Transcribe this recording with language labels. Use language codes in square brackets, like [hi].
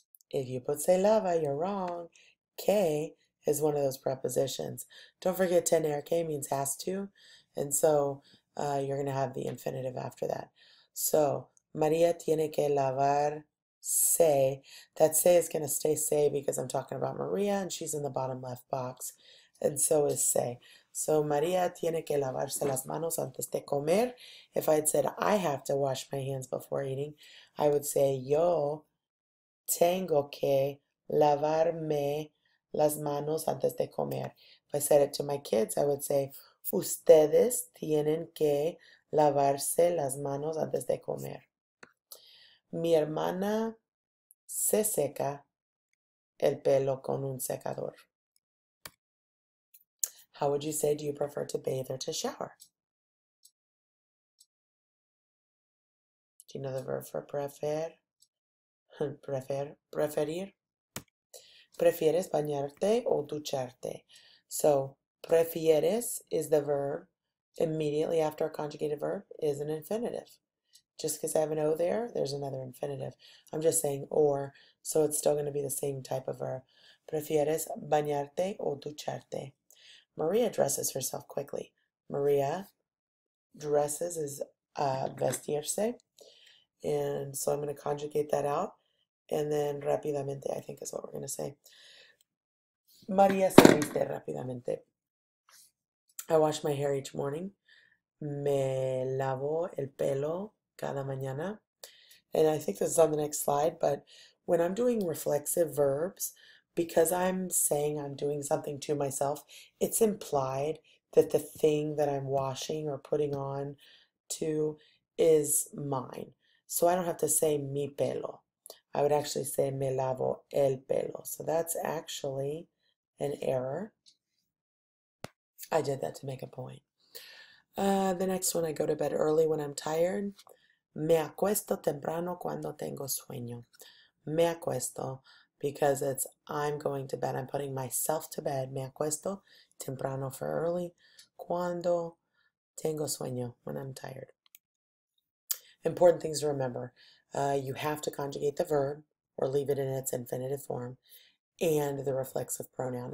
[en] If you put [es] se lava, [en] you're wrong. Que is one of those prepositions. Don't forget tener que means has to, and so you're going to have the infinitive after that. So, [es] María tiene que lavar se. [en] That se is going to stay se because I'm talking about Maria, and she's in the bottom left box, and so is se. So, [es] María tiene que lavarse las manos antes de comer. [en] If I had said I have to wash my hands before eating, I would say [es] yo tengo que lavarme las manos antes de comer. [en] If I said it to my kids, I would say, [es] ustedes tienen que lavarse las manos antes de comer. Mi hermana se seca el pelo con un secador. [en] How would you say, do you prefer to bathe or to shower? Do you know the verb for prefer? [es] Preferir. ¿Prefieres bañarte o ducharte? [en] So, prefieres is the verb. Immediately after a conjugated verb is an infinitive. Just because I have an O there, there's another infinitive. I'm just saying or, so it's still going to be the same type of verb. [es] ¿Prefieres bañarte o ducharte? [en] Maria dresses herself quickly. Maria dresses is vestirse. And so I'm going to conjugate that out. And then rápidamente, I think is what we're going to say. [es] María se viste rápidamente. [en] I wash my hair each morning. [es] Me lavo el pelo cada mañana. [en] And I think this is on the next slide, but when I'm doing reflexive verbs, because I'm saying I'm doing something to myself, it's implied that the thing that I'm washing or putting on to is mine. So I don't have to say [es] mi pelo. [en] I would actually say [es] me lavo el pelo. [en] So that's actually an error. I did that to make a point. The next one, I go to bed early when I'm tired. [es] Me acuesto temprano cuando tengo sueño. Me acuesto [en] because it's I'm going to bed. I'm putting myself to bed. [es] Me acuesto temprano [en] for early. [es] Cuando tengo sueño, [en] when I'm tired. Important things to remember. You have to conjugate the verb or leave it in its infinitive form and the reflexive pronoun.